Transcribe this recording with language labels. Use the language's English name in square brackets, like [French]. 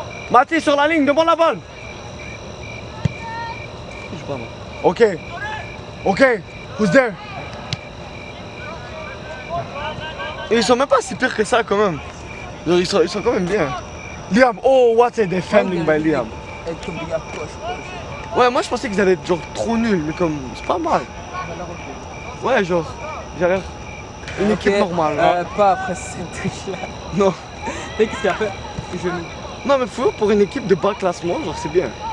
[French] Mathis sur la ligne, demande la balle. [English] Okay. Who's there? [French] Et ils sont même pas si pires que ça quand même. Genre, ils sont quand même bien. [English] Liam, oh, what a defending by Liam. [French] Elle tombe bien proche. Ouais, moi je pensais qu'ils allaient être genre trop nuls, mais comme c'est pas mal. Ouais, genre, j'ai l'air une équipe normale. Hein. Pas après cette touche là. Non. Tu sais qu'est-ce qu'il a fait? Genou. Non, mais faut pour une équipe de bas classement, genre c'est bien.